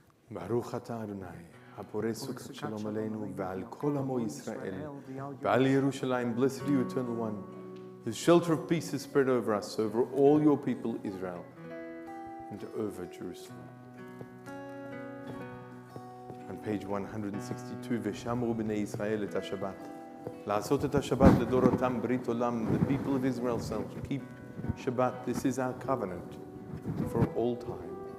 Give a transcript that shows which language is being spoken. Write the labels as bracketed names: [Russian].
[Hebrew] ברוך אתה אדוני, הפורש סוכת שלום עלינו ועל כל עמו ישראל, ועל ירושלים, [English] blessed you, eternal one, whose shelter of peace is spread over us, over all your people Israel, and over Jerusalem. On page 162, [Hebrew] ושמרו בני ישראל את השבת. לעשות את השבת לדורותם ברית עולם, [English] the people of Israel shall keep Shabbat. This is our covenant for all time.